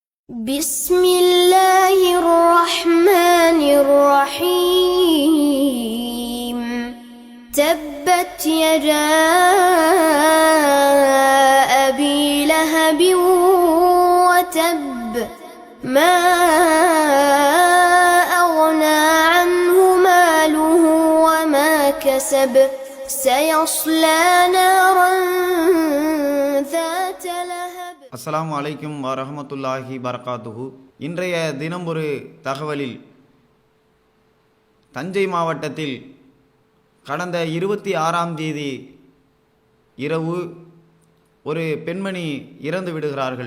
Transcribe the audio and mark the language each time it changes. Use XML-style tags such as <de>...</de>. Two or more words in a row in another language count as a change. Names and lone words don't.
<ar>بسم الله الرحمن الرحيم تبت يدا أبي لهب وتب ما أغنى عنه ماله وما كسب سيصلى نارا ذات لهب. السلام عليكم ورحمة الله بركاته.</ar> <ta>இன்றைய தினம் ஒரு தகவலில் தஞ்சை மாவட்டத்தில் கடந்த 26ஆம் தேதி இரவு ஒரு பெண்மணி இறந்து விடுகிறார்கள்.</ta>